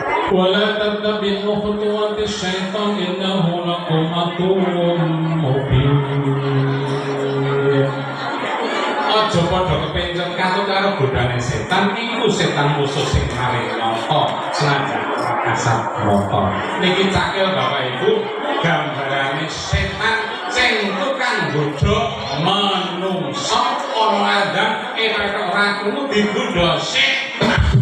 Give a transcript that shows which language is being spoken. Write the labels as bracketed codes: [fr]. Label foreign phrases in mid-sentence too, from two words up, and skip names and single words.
[ar] ولا تتبعوا خطوات الشيطان إنه لكم عدو مبين. [jv] Aja padha kepencet katut karo godane setan, iku setan musuh sing maring nyata senajan kasat mata. Niki cakil Bapak Ibu, gambarane setan sing tukang godha manungsa ana Adam ora krungu digodha setan.